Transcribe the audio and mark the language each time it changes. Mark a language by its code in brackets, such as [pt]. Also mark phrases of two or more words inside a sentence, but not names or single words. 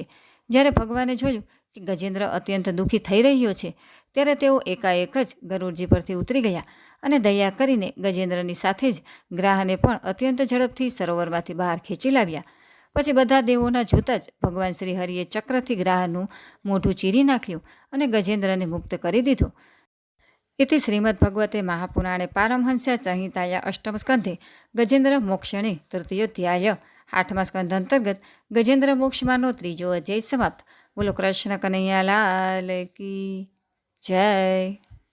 [gu] જ્યારે ભગવાને જોયું કે ગજેન્દ્ર અત્યંત દુઃખી થઈ રહ્યો છે, ત્યારે તેઓ એકાએક જ ગરુડજી પરથી ઉતરી ગયા અને દયા કરીને ગજેન્દ્રની સાથે જ ગ્રાહને પણ અત્યંત ઝડપથી સરોવરમાંથી બહાર ખેંચી લાવ્યા. પછી બધા દેવોના જોતાં જ ભગવાન શ્રી હરિએ ચક્રથી ગ્રાહનું મોઢું ચીરી નાખ્યું અને ગજેન્દ્રને મુક્ત કરી દીધો. [sa] इति श्रीमद्भगवते महापुराणे पारमहंस्या संहिताया अष्टम स्कंधे गजेन्द्र मोक्षणे तृतीयोध्याय [gu] 8મા સ્કંધ અંતર્ગત ગજેન્દ્ર મોક્ષમાનો ત્રીજો અધ્યાય સમાપ્ત. [hi] बोलो कृष्ण कन्हैया लाल की जय.